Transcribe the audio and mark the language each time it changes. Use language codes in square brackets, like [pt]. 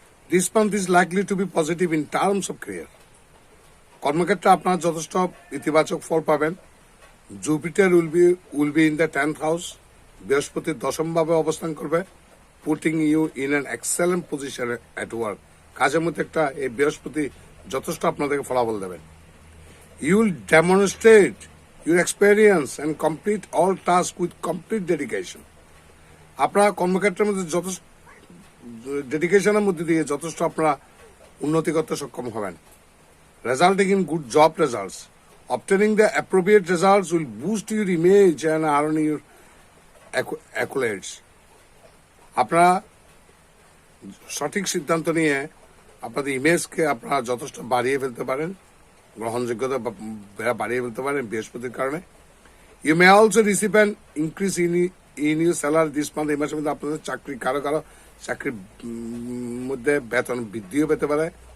[en] this month is likely to be positive in terms of career, [bn] কর্মক্ষেত্রে আপনার যথেষ্ট ইতিবাচক ফল পাবেন। [en] Jupiter will be in the 10th হাউস, [bn] বৃহস্পতি দশম ভাবে অবস্থান করবে, [en] putting you in an excellent position at work, [bn] কাজের মধ্যে একটা এই বৃহস্পতি যথেষ্ট আপনাদেরকে ফলাফল দেবেন। [en] You will demonstrate your experience and complete all tasks with complete dedication. [bn] আপনারা কর্মক্ষেত্রের মধ্যে যথেষ্ট ডেডিকেশনের মধ্যে দিয়ে যথেষ্ট আপনারা উন্নতি করতে সক্ষম হবেন। [en] Resulting in good job results, obtaining the appropriate results will boost your image and earn your accolades. [bn] আপনারা সঠিক সিদ্ধান্ত নিয়ে আপনাদের ইমেজকে আপনারা যথেষ্ট বাড়িয়ে ফেলতে পারেন, গ্রহণযোগ্যতা বাড়িয়ে ফেলতে পারেন বৃহস্পতির কারণে। [en] you may also receive an increase in your salary this month, [bn] এই মাসের মধ্যে আপনাদের কারো চাকরির মধ্যে বেতন বৃদ্ধিও পেতে পারে।